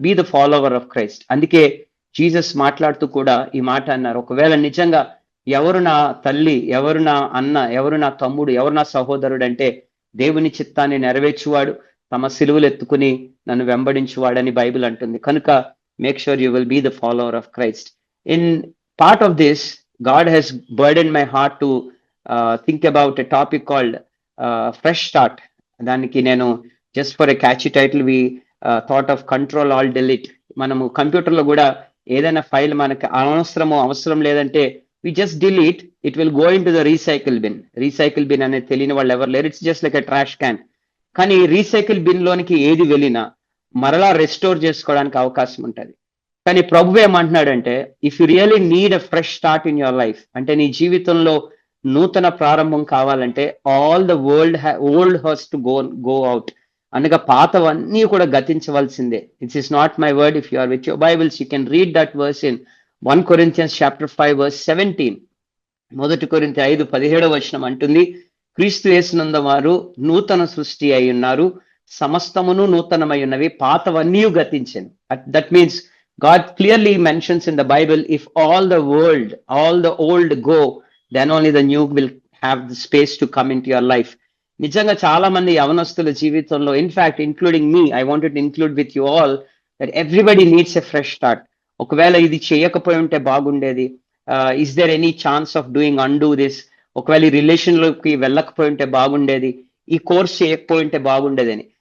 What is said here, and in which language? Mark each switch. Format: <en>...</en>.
<en>Be the follower of Christ.</en> <te>అందుకే Jesus మాట్లాడుతూ కూడా ఈ మాట అన్నారు, ఒకవేళ నిజంగా ఎవరు నా తల్లి, ఎవరు నా అన్న, ఎవరు నా తమ్ముడు, ఎవరు నా సహోదరుడు అంటే దేవుని చిత్తాన్ని నెరవేర్చువాడు, తమ సిలువలు ఎత్తుకుని నన్ను వెంబడించువాడని బైబిల్ అంటుంది. కనుక</te> <en>make sure you will be the follower of Christ. In part of this, God has burdened my heart to think about a topic called fresh start.</en> <te>దానికి నేను</te> <en>Just for a catchy title we thought of control alt delete.</en> <te>మనము కంప్యూటర్లో కూడా ఏదైనా file మనకి అవసరం లేదంటే</te> <en>We just delete, it will go into the recycle bin.</en> <te>Recycle bin అనేది తెలియని వాళ్ళు ఎవరు లేరు. It's just like a trash can. కానీ రీసైకిల్ బిన్ లోనికి ఏది వెళ్ళినా మరలా రెస్టోర్ చేసుకోవడానికి అవకాశం ఉంటుంది. కానీ ప్రభు ఏమంటున్నాడంటే,</te> <en>if you really need a fresh start in your life,</en> <te>అంటే నీ జీవితంలో నూతన ప్రారంభం కావాలంటే</te> <en>All the old has to go out.</en> <te>అనగా పాతవన్నీ కూడా గతించవలసిందే.</te> <en>It's is not my word. If you are with your Bibles you can read that verse in 1 Corinthians chapter 5 verse 17.</en> <te>1 కొరింథీ 5:17 అంటుంది, క్రీస్తు యేసునందు వారు నూతన సృష్టి అయి ఉన్నారు, సమస్తమును నూతనమై ఉన్నవి, పాతవన్నీ గతించెను.</te> <en>That means God clearly mentions in the Bible, if all the old go, then only the new will have the space to come into your life.</en> <te>నిజంగా చాలా మంది యవనస్తుల జీవితంలో,</te> <en>In fact including me, I wanted to include with you all that everybody needs a fresh start.</en> <te>ఒకవేళ ఇది చేయకపోయి ఉంటే బాగుండేది,</te> <en>is there any chance of doing undo this,</en> <te>ఒకవేళ ఈ రిలేషన్లోకి వెళ్ళకపోయి ఉంటే బాగుండేది, ఈ కోర్స్ చేయకపోయి ఉంటే బాగుండేదని.</te>